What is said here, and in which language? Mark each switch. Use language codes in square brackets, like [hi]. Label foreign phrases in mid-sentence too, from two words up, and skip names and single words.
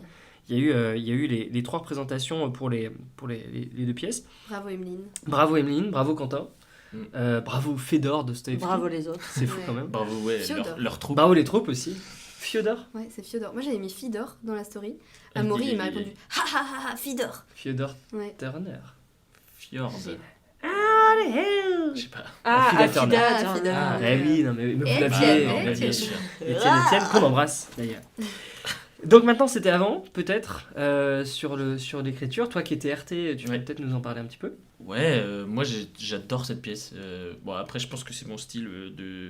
[fr] Il y a eu les 3 représentations pour les deux pièces. Bravo Emeline. Bravo Emeline, bravo Quentin, bravo Fedor de Dostoevsky. Bravo les autres. C'est fou Ouais. quand même. Bravo, ouais, Fiodor. leur troupe. Bravo les troupes aussi. Fiodor. Ouais, c'est Fiodor. Moi j'avais mis Fidor dans la story. Ah, Amaury il- il m'a il- répondu ha ha ha ha Fidor. Fiodor Ouais. Turner. Fjord. [en] Ah, the hell. [fr] Je sais pas. Ah, Affida Affida Turner. Ah, Turner. Affida. Ah, oui, non mais vous Etienne, l'aviez. Etienne. Bien sûr. Etienne, qu'on embrasse d'ailleurs. Donc maintenant c'était avant, peut-être, sur l'écriture. Toi qui étais RT, tu peux Ouais. peut-être nous en parler un petit peu. Ouais, moi j'adore cette pièce. Bon, après, je pense que c'est mon style de.